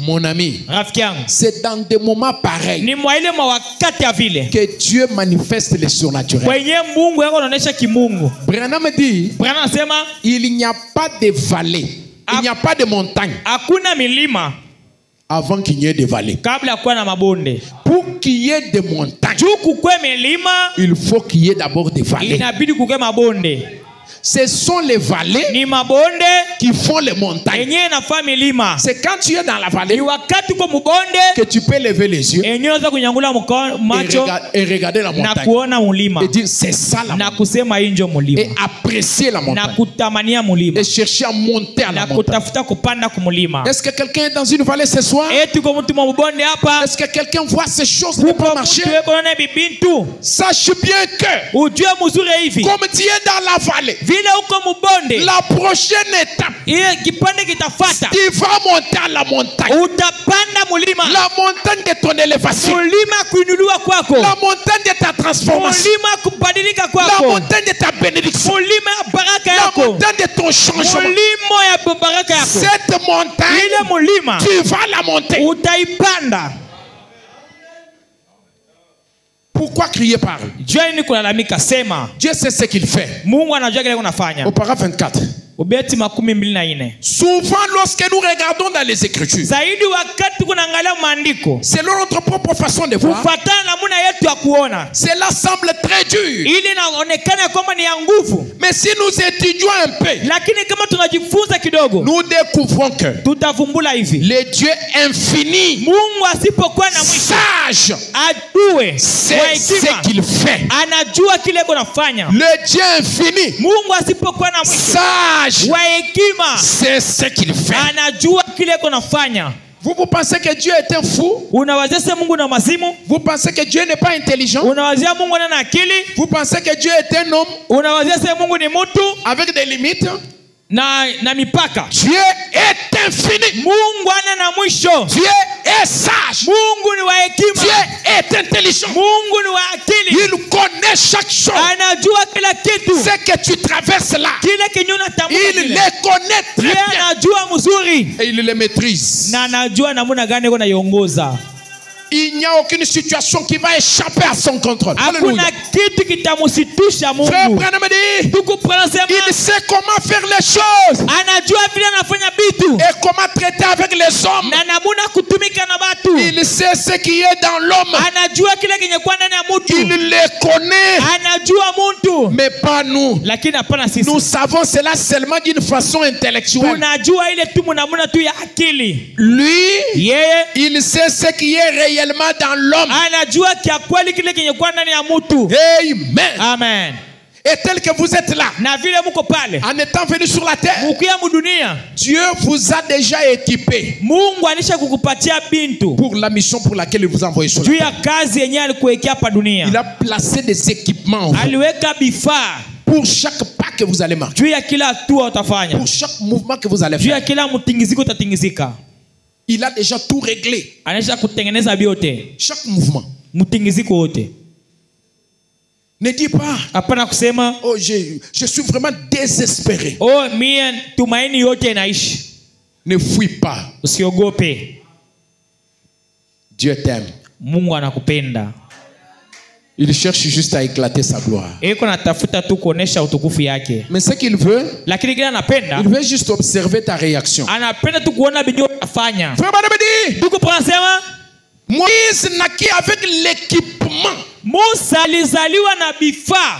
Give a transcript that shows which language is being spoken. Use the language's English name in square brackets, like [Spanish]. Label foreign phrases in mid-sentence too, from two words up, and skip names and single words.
[French] Mon ami, [Swahili] Rafiki yangu, [French] c'est dans des moments pareils [Swahili] ni mwa ile mawakati ya vile [French] que Dieu manifeste le surnaturel. [Swahili] kwenye Mungu yako anaonesha kimungu. [French] Branham dit, [Swahili] Branham anasema [French] il n'y a pas de vallée, il n'y a pas de montagne [Swahili] hakuna milima [French] avant qu'il y ait des vallées. [Swahili] kabla ya kuwa na mabonde. [French] Pour qu'il y ait des montagnes, [Swahili] Juu kukwe milima [French] il faut qu'il y ait d'abord des vallées. [Swahili] inabidi kukwe mabonde. [French] Ce sont les vallées [Swahili] Ni mabonde [French] qui font les montagnes. [Swahili] yenye inafaa milima. [French] C'est quand tu es dans la vallée [Swahili] Ni wakati uko mubonde [French] que tu peux lever les yeux [Swahili] yenye unaweza kunyangula macho [French] et regarder la [Swahili] na [French] montagne [Swahili] kuona mulima [French] et dire c'est ça la [Swahili] na [French] montagne [Swahili] kusema hii ndio [French] et [Swahili] mulima [French] apprécier la [Swahili] na [French] montagne [Swahili] kutamania mulima [French] et chercher à monter à la [Swahili] na [French] montagne. [Swahili] kutafuta kupanda kumulima. [French] Est-ce que quelqu'un est dans une vallée ce soir? [Swahili] Eti kwa mtu mubonde hapa, [French] Est-ce que quelqu'un voit ces choses ne [Swahili] uko [French] pas marcher? [Swahili] mtu weko naona bibintu, [French] Sache bien que [Swahili] ujue mzuri hivi [French] comme tu es dans la vallée, [Swahili] vile uko mubonde, [French] la prochaine étape, [Swahili] ile kipande kitafata, [French] tu vas monter à la montagne. [Swahili] utapanda mulima, [French] La montagne de ton élévation, [Swahili] mulima kuinuliwa kwako, [French] la montagne de ta transformation, [Swahili] mulima kubadilika [French] la [Swahili] kwako, [French] montagne de ta bénédiction, [Swahili] mulima ya baraka [French] la [Swahili] yako, [French] montagne de ton changement. [Swahili] mulimo ya baraka yako. [French] Cette montagne, [Swahili] Ile mulima [French] tu vas la monter. [Swahili] utaipanda. [French] Pourquoi crier parle? [Swahili] Jua nini kulalamika? Sema. [French] Dieu sait ce qu'il fait. [Swahili] Mungu anajua kile unafanya. [French] Au paragraphe 24. [Swahili] Ubeti 24. [French] Souvent, lorsque nous regardons dans les Écritures, [Swahili] Zaidi wakati kunaangalia maandiko, [French] selon notre propre façon de voir, [Swahili] kufuatana na namna yetu ya kuona, [French] cela semble très dur. [Swahili] ili inaonekana kwamba ni ya nguvu. [French] Mais si nous étudions un peu, [Swahili] Lakini kama tunajifunza kidogo, [French] nous découvrons que [Swahili] tutavumbula hivi. [French] le Dieu infini, [Swahili] Mungu asipokuwa na mwisho, [French] sage, [Swahili] ajue [French] c'est [Swahili] wa [French] ce [Swahili] hekima, [French] qu'il fait. [Swahili] anajua kile kunafanya. [French] Le Dieu infini, [Swahili] Mungu asipokuwa na mwisho, [French] sage, [Swahili] wa hekima, [French] c'est ce qu'il fait. [Swahili] anajua kile kunafanya. [French] Vous pensez que Dieu est un fou? [Swahili] Unawazia Mungu na mazimu? [French] Vous pensez que Dieu n'est pas intelligent? [Swahili] Unawazia Mungu ana akili? [French] Vous pensez que Dieu est un homme [Swahili] Unawazia Mungu ni mtu [French] avec des limites? [Swahili] na mipaka? [French] Dieu est infini. [Swahili] Mungu ana na mwisho. [French] Dieu est sage. [Swahili] Mungu ni wa hekima. [French] Dieu est intelligent. [Swahili] Mungu ni wa akili. [French] Il connaît chaque chose. [Swahili] Anajua kila kitu. [French] Ce que tu traverses là, [Swahili] Kile kinyuna tambuka [French] il [Swahili] kile. [French] les connaît très bien. [Swahili] Anajua mzuri. [French] Et il les maîtrise. [Swahili] Na anajua namna gani kuna yongoza. [French] Il n'y a aucune situation qui va échapper à son contrôle. Alléluia. [Swahili] Hakuna kitu kitamusitusha [French] Frère [Swahili] Mungu. [French] Branham dit, [Swahili] Ndugu Branham sema [French] il sait comment faire les choses [Swahili] anajua vile anafanya vitu [French] et comment traiter avec les hommes. [Swahili] na namuna kutumika na watu. [French] Il sait ce qui est dans l'homme. [Swahili] Anajua kile kenye kwa ndani ya [French] Il [Swahili] mtu. [French] les connaît, [Swahili] Anajua mtu. [French] mais pas nous. [Swahili] Lakini hapana sisi. [French] Nous savons cela seulement d'une façon intellectuelle. [Swahili] Tunajua ile tu namuna tu ya akili. [French] Lui, [Swahili] Yeye [French] il sait ce qui est réellement dans l'homme. [Swahili] anajua kia kweli kile kenye kwa ndani ya mtu. [French] Amen. [Swahili] Amen. [French] Et tel que vous êtes là, [Swahili] Na vile mko pale, [French] en étant venu sur la terre, [Swahili] mukia mudunia, [French] Dieu vous a déjà équipé [Swahili] Mungu alisha kukupatia bintu [French] pour la mission pour laquelle il vous a envoyé sur la [Swahili] juu [French] terre. [Swahili] ya kazi yenyewe alikuwekea hapa dunia. [French] Il a placé des équipements en vous [Swahili] Aliweka vifaa [French] pour chaque pas que vous allez marcher, [Swahili] juu ya kila hatua utafanya, [French] pour chaque mouvement que vous allez [Swahili] juu ya [French] faire. [Swahili] kila mtingiziko utatingizika. [French] Il a déjà tout réglé. [Swahili] Anaisha kutengeneza vyote, [French] Chaque mouvement. [Swahili] mtingiziko wote. [French] Ne dis pas, [Swahili] Hapana kusema [French] oh, je suis vraiment désespéré. [Swahili] oh, mie tumaini yote inaishi. [French] Ne fuis pas. [Swahili] Usiogope, [French] Dieu t'aime. [Swahili] Mungu anakupenda. [French] Il cherche juste à éclater sa gloire. [Swahili] Eko natafuta tu kuonesha utukufu yake, [French] Mais ce qu'il veut, [Swahili] lakini kile anapenda, [French] il veut juste observer ta réaction. [Swahili] anapenda tu kuona binyo utafanya. [French] Frère Branham dit, [Swahili] Ndugu Branham, [French] Moïse naquit avec l'équipement [Swahili] Musa alizaliwa na vifaa